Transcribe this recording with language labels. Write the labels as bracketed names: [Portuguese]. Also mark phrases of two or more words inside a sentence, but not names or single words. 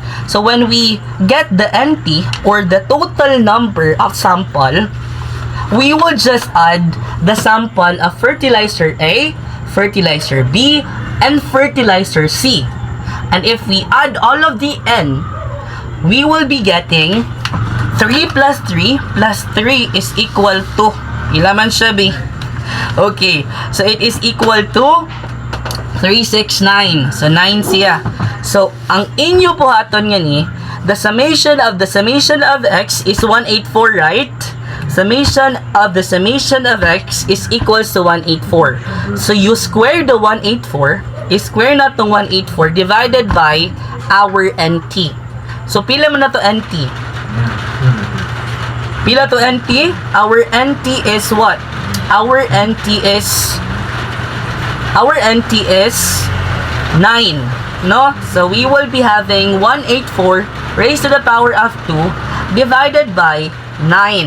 [English] So when we get the NT, or the total number of sample, we will just add the sample of fertilizer A, fertilizer B, and fertilizer C. And if we add all of the N, we will be getting 3 plus 3 plus 3 is equal to, [Hiligaynon] ilaman siya, [English] B? Okay, so it is equal to 369. So [Hiligaynon] 9 siya. So ang inyo po aton nga ni, [English] the summation of x is 184, right? Summation of x is equals to 184. So you square the 184, square [Hiligaynon] na tong [English] 184 divided by our NT. [Hiligaynon] So pila man na to NT? Pila to NT? [English] Our NT is what? Our NT is 9, no? So we will be having 184 raised to the power of 2 divided by 9.